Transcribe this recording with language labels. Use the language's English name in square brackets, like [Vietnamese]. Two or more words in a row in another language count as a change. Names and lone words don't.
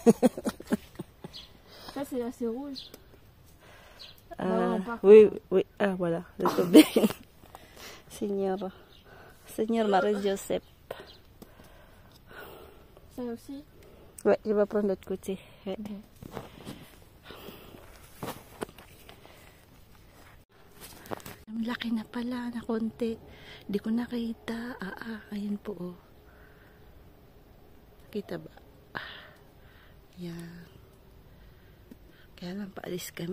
[French] Ça c'est assez rouge. Oui, oui. Ah, voilà. Le tombé. Seigneur Marie-Joseph. Ça aussi? Ouais, je vais prendre l'autre côté. Ouais. [Filipino] Okay. Ang laki na pala na konti. Di ko nakita. Ayun po. Oh. Kita ba? Yan. Kaya lang paalis kami.